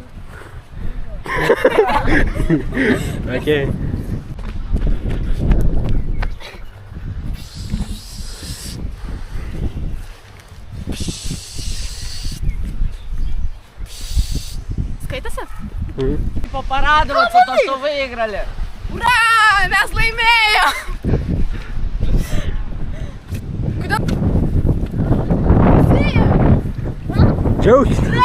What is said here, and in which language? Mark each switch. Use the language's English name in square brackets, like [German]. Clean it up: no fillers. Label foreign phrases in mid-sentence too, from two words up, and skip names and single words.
[Lithuanian] Okei. Skaitasi? [Russian] Попорадоваться, то, что выиграли. Ура! [Lithuanian] Mes laimėjom! Kodėl? Džiaugis.